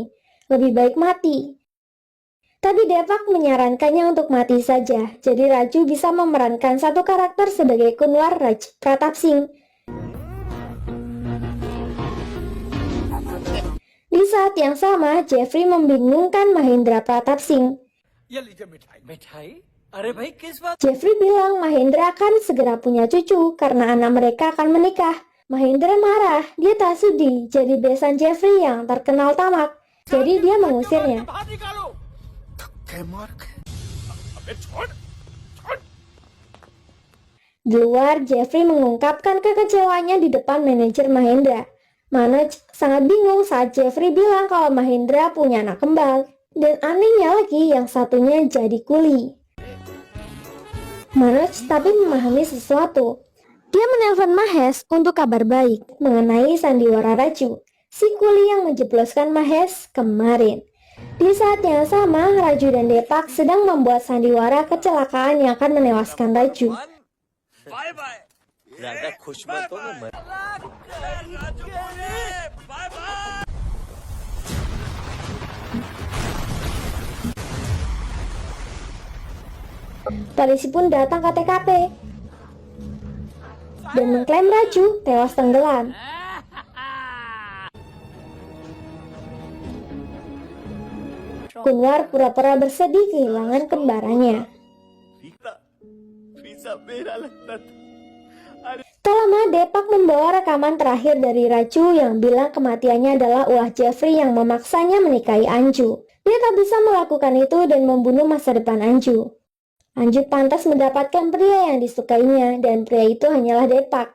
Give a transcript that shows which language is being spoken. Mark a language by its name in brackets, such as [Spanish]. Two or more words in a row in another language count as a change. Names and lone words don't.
[Indonesian] Lebih baik mati. Tapi Depak menyarankannya untuk mati saja, jadi Raju bisa memerankan satu karakter sebagai Kunwar Raj Pratap Singh. Di saat yang sama, Jeffrey membingungkan Mahendra Pratap Singh. [Hindi] ये लीजिए मिठाई मिठाई? अरे भाई किस बात? [Indonesian] Jeffrey bilang Mahendra akan segera punya cucu karena anak mereka akan menikah. Mahendra marah, dia tak sudi jadi besan Jeffrey yang terkenal tamak. Jadi dia mengusirnya. [Hindi] बाहर निकालो धक्के मार के अबे छोड़ छोड़ [Indonesian] Di luar, Jeffrey mengungkapkan kekecewaannya di depan manajer Mahendra. Manoj sangat bingung saat Jeffrey bilang kalau Mahendra punya anak kembar. Dan anehnya lagi, yang satunya jadi kuli. Manoj tapi memahami sesuatu. Dia menelpon Mahes untuk kabar baik mengenai sandiwara Raju, si kuli yang menjebloskan Mahes kemarin. Di saat yang sama, Raju dan Depak sedang membuat sandiwara kecelakaan yang akan menewaskan Raju. [English] bye bye [Hindi] ज्यादा खुश मत हो ना मैं [English] bye bye [Indonesian] Polisi pun datang ke TKP dan mengklaim Raju tewas tenggelam. Kunwar pura-pura bersedih kehilangan kembarannya. [Hindi] वीजा मेरा लगता था [Indonesian] Tak lama, Depak membawa rekaman terakhir dari Raju yang bilang kematiannya adalah ulah Jeffrey yang memaksanya menikahi Anju. Dia tak bisa melakukan itu dan membunuh masa depan Anju. Anju pantas mendapatkan pria yang disukainya dan pria itu hanyalah Depak.